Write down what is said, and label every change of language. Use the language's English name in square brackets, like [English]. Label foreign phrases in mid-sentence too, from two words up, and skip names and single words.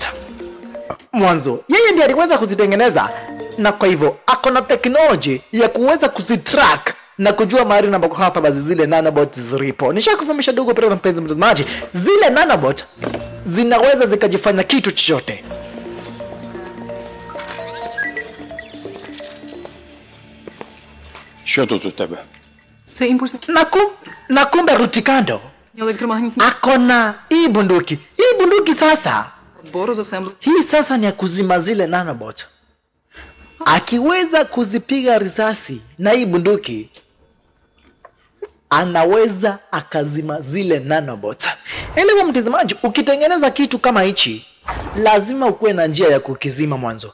[Swahili] Mwanzo yeye ndiye aliweza kuzitengeneza na kwa hivyo akona technology ya kuweza kuzitrack na kujua mahali ambako hapa basi zile nanobots zilipo. Nishakufahamisha dogo pale mpenzi mtazamaji, zile nanobot zinaweza zikajifanya kitu chochote. [Ukrainian] Що тут у тебе? Це імпульсне [Swahili] Na kumbe Rutikando [Ukrainian] електромагнітне [Swahili] akona hii bunduki. Hii bunduki sasa, [Ukrainian] бору з асемблі. [Swahili] hii sasa ni ya kuzima zile nanobot. Akiweza kuzipiga risasi na hii bunduki, anaweza akazima zile nanobot. Elewa mtazamaji, ukitengeneza kitu kama hichi, lazima ukuwe na njia ya kukizima mwanzo.